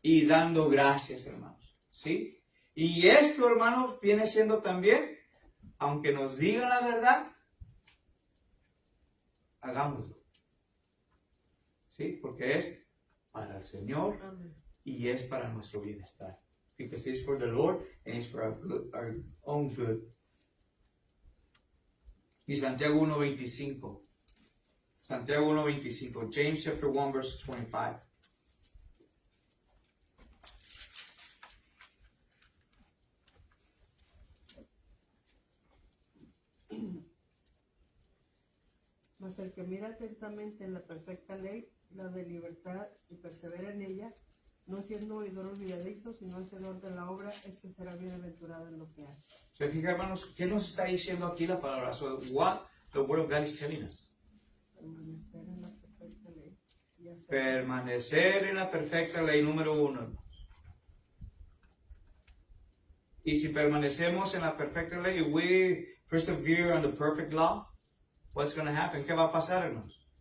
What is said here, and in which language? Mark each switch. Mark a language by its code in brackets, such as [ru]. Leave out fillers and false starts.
[es] Y dando gracias, hermanos. ¿Sí? Y esto, hermanos, viene siendo también, aunque nos digan la verdad, hagámoslo. ¿Sí? Porque es para el Señor y es para nuestro bienestar. [en] Because it's for the Lord and it's for our own good. [es] Y Santiago 1:25. Santiago 1:25. [en] James chapter 1 verse 25. [es] Mas el que mira atentamente en la perfecta ley, la de libertad, y persevera en ella, no siendo oidor olvidadizo, sino hacedor de la obra, este será bienaventurado en lo que hace. Se fija, hermanos, ¿qué nos está diciendo aquí la palabra? [en] So what the word of God is telling us? [es] Permanecer en la perfecta ley. Y hacer Permanecer en la perfecta ley, número 1, hermanos. Y si permanecemos en la perfecta ley, [en] we persevere on the perfect law, what's going to happen? [es] ¿Qué va a pasar, hermanos?